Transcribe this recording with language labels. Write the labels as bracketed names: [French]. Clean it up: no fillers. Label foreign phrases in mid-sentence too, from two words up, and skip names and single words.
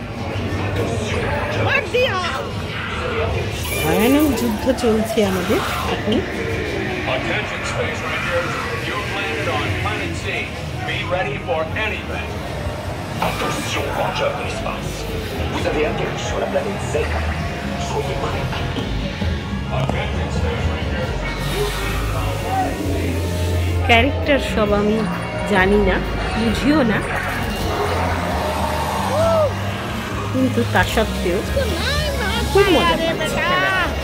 [Bangla] ভয়ানক যুদ্ধ চলছে আমাদের এখন। [French] Attention, rangeurs de l'espace. Vous avez atterri sur la planète Z. Soyez prêts. [Bangla] ক্যারেক্টার সব আমি জানি না, বুঝিও না, কিন্তু তা সত্ত্বেও খুব মজা পাচ্ছি খেলাটা।